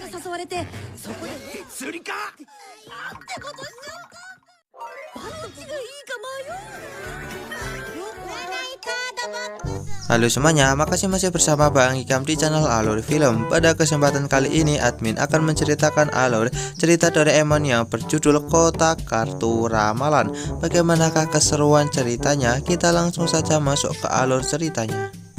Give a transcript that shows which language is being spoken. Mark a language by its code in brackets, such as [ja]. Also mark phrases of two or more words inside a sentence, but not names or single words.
[ja] われて、そこで釣りか。なんてことしちゃうか。どっちがいいか迷う。占いカードボックス。 [id] Halo semuanya, makasih masih bersama Bang Hikam di channel Alur Film. Pada kesempatan kali ini, admin akan menceritakan alur cerita Doraemon yang berjudul Kotak Kartu Ramalan. Bagaimanakah keseruan ceritanya? Kita langsung saja masuk ke alur ceritanya.